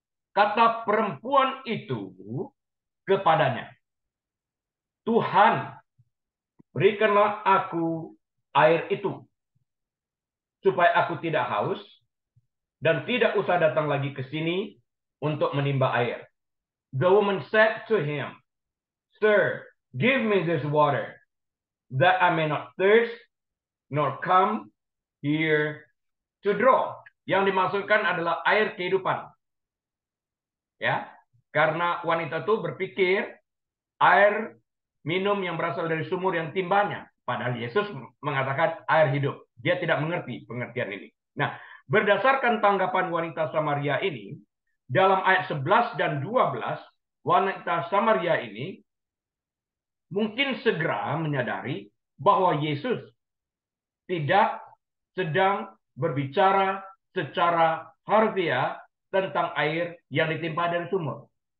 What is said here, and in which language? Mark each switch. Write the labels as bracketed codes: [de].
[id] Kata perempuan itu kepadanya, Tuhan, berikanlah aku air itu, supaya aku tidak haus, dan tidak usah datang lagi ke sini untuk menimba air. [en] The woman said to him, Sir, give me this water, that I may not thirst, nor come here to draw. [id] Yang dimaksudkan adalah air kehidupan. Ya, karena wanita itu berpikir air minum yang berasal dari sumur yang timbanya. Padahal Yesus mengatakan air hidup. Dia tidak mengerti pengertian ini. Nah, berdasarkan tanggapan wanita Samaria ini, dalam ayat 11 dan 12, wanita Samaria ini mungkin segera menyadari bahwa Yesus tidak sedang berbicara secara harfiah tentang air yang ditimpa dari sumur.